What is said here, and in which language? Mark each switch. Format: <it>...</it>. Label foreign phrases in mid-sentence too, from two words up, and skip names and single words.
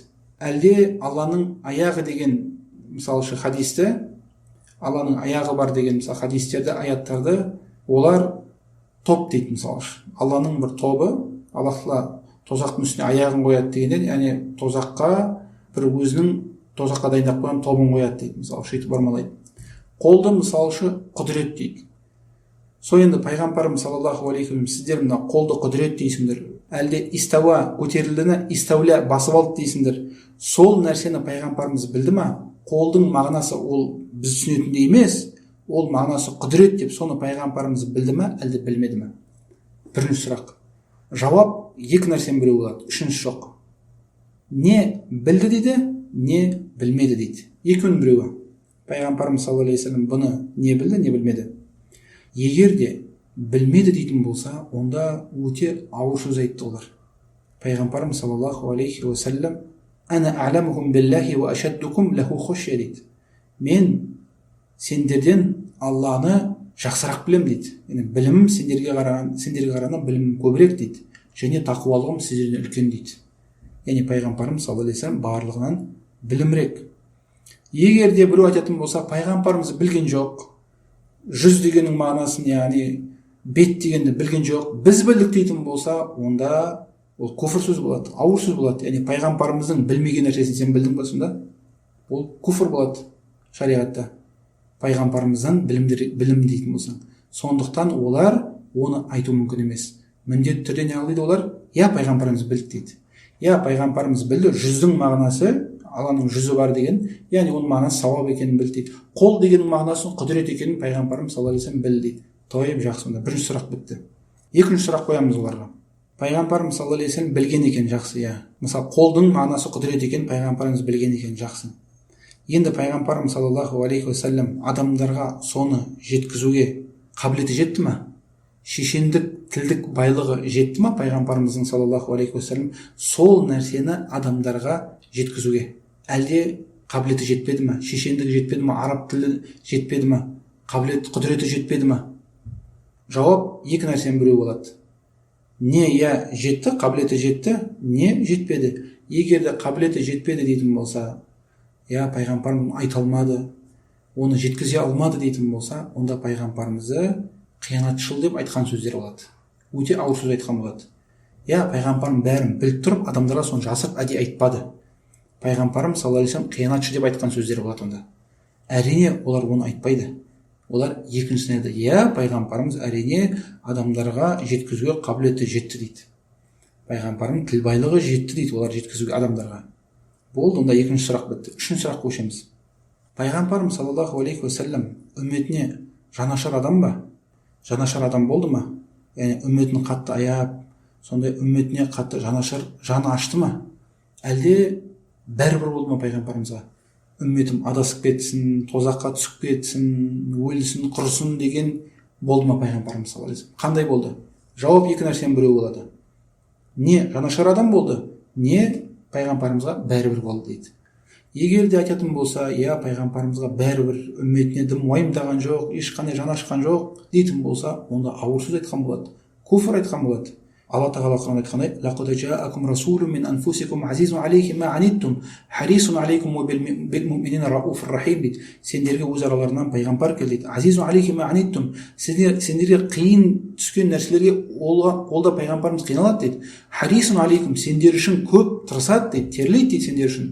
<kk>Әлде Алланың аяғы деген, мысалы хадисті, Алланың аяғы бар деген мысалы хадистерді, аяттарды олар топ дейді. Мысалы Алланың бір тобы, Аллах тағала тозақтың үстіне аяғын қояды дегенде, яғни тозаққа бір өзінің тозаққа дайындап қойған тобын қояды дейді. Мысалы сөйтіп бұрмалайды. Қолды мысалы құдірет дейді. Сол енді пайғамбарымыз</kk> <ar>صلى الله عليه وسلم,</ar> <kk>сіздер мына қолды құдірет дейсіңдер, әлде истауа көтерілдіні истауля басып алды дейсіңдер. Сол нәрсені пайғамбарымыз білді ма? Қолдың мағынасы ол біз түсінетіндей емес, ол мағынасы құдірет деп соны пайғамбарымыз білді ма, әлде білмеді ме? Бірінші сұрақ. Жауап екі нәрсенің біреуі болады, үшінші жоқ. Не білді дейді, не білмеді дейді. Екеуінің біреуі. Пайғамбарымыз</kk> <ar>صلى الله عليه وسلم</ar> <kk>бұны не білді, не білмеді. Егер де білмеді дейтін болса, онда өте ауыр сөз айтты олар.</kk> <ar>Пайғамбарымыз صلى الله عليه وسلم أنا أعلمكم بالله وأشدكم له خشية» дейді.</ar> <kk>Мен сендерден Алланы жақсырақ білем дейді. Яғни білімім сендерге қарағанда білімім көбірек дейді. Және тақуалығым сіздерден үлкен дейді. Яғни пайғамбарымыз</kk> <ar>صلى الله عليه وسلم</ar> <kk>барлығынан білімірек. Егер де біреу айтатын болса, пайғамбарымыз білген жоқ, жүз дегеннің мағынасын, яғни бет дегенді білген жоқ, біз білдік дейтін болса, онда ол күфір сөз болады, ауыр сөз болады. Яғни пайғамбарымыздың білмеген нәрсесін сен білдің ба, сонда ол күфір болады шариғатта. Пайғамбарымыздан білім дейтін болсаң. Сондықтан олар оны айту мүмкін емес. Міндетті түрде не қылды олар? Я пайғамбарымыз білді дейді. Я пайғамбарымыз білді, жүздің мағынасы Алланың жүзі бар деген, яғни оның мағынасы сауап екенін білді дейді. Қол дегеннің мағынасы құдірет екенін пайғамбарымыз</kk> <ar>صلى الله عليه وسلم</ar> <kk>білді дейді. Тойып, жақсы, онда бірінші сұрақ бітті. Екінші сұрақ қоямыз оларға. Пайғамбарымыз</kk> <ar>صلى الله عليه وسلم</ar> <kk>білген екен, жақсы, иә. Мысалы, қолдың мағынасы құдірет екенін пайғамбарымыз білген екен, жақсы. Енді пайғамбарымыз</kk> <ar>صلى الله عليه وسلم</ar> <kk>адамдарға соны жеткізуге қабілеті жетті ме? Шешендік, тілдік байлығы жетті ме пайғамбарымыздың</kk> <ar>صلى الله عليه وسلم</ar> <kk>сол нәрсені адамдарға жеткізуге? Әлде қабілеті жетпеді ме? Шешендігі жетпеді ме? Араб тілі жетпеді ме? Қабілет, құдіреті жетпеді ме? Жауап екі нәрсенің біреуі болады. Не я жетті, қабілеті жетті, не жетпеді. Егер де қабілеті жетпеді дейтін болса, я пайғамбарым айта алмады, оны жеткізе алмады дейтін болса, онда пайғамбарымызды қиянатшыл деп айтқан сөздер болады. Өте ауыр сөз айтқан болады. Я пайғамбарым бәрін біліп тұрып, адамдарға соны жасырып әдейі айтпады. Пайғамбарым</kk> <ar>صلى الله عليه وسلم</ar> <kk>қиянатшы деп айтқан сөздер болады онда. Әрине олар оны айтпайды. Олар екіншісін айтады. Я пайғамбарымыз әрине адамдарға жеткізуге қабілеті жетті дейді. Пайғамбарым тіл байлығы жетті дейді олар жеткізуге адамдарға. Болды, онда екінші сұрақ бітті. Үшінші сұрақ көшеміз. Пайғамбарымыз</kk> <ar>صلى الله عليه وسلم</ar> <kk>үмметіне жанашыр адам ба? Жанашыр адам болды ма? Яғни үмметін қатты аяп, сондай үмметіне қатты жанашыр, жаны ашты ма? Әлде бәрібір болды ма пайғамбарымызға? Үмметім адасып кетсін, тозаққа түсіп кетсін, өлсін, құрысын деген болды ма пайғамбарымыз</kk> <ar>صلى الله عليه وسلم?</ar> <kk>Қандай болды? Жауап екі нәрсенің біреуі болады. Не жанашыр адам болды, не пайғамбарымызға бәрібір болды дейді. Егер де айтатын болса, я пайғамбарымызға бәрібір үмметіне дым уайымдаған жоқ, ешқандай жаны ашқан жоқ дейтін болса, онда ауыр сөз айтқан болады, күфір айтқан болады. Алла тағала Құранда айтқандай:</kk> <ar>«لقد جاءكم رسول من أنفسكم عزيز عليه ما عنتم حريص عليكم وبالمؤمنين رءوف رحيم» дейді.</ar> <kk>Сендерге өз араларынан пайғамбар келді дейді.</kk> <ar>عزيز عليه ما عنتم,</ar> <kk>сендерге қиын түскен нәрселерге ол да пайғамбарымыз қиналады дейді.</kk> <ar>حريص عليكم,</ar> <kk>сендер үшін көп тырысады дейді, терлейді дейді сендер үшін.</kk>